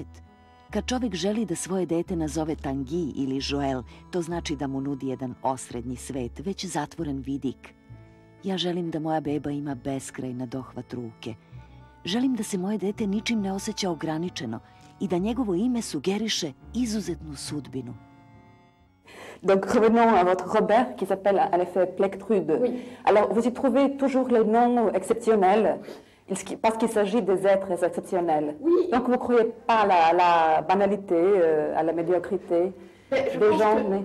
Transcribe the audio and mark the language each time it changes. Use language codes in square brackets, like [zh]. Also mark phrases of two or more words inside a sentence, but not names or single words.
[sr] Kad čovjek želi da svoje dete nazove Tanguy ili Joel, to znači da mu nudi jedan osrednji svet, već zatvoren vidik. Ja želim da moja beba ima beskraj na dohvat ruke. Želim da se moje dete ničim ne osjeća ograničeno i da njegovo ime sugeriše izuzetnu sudbinu. [fr] Donc revenons à votre Robert qui s'appelle en effet Plectrude. Oui. Alors vous y trouvez toujours les noms exceptionnels parce qu'il s'agit des êtres exceptionnels. Oui. Donc vous ne croyez pas à la banalité, à la médiocrité des gens nés.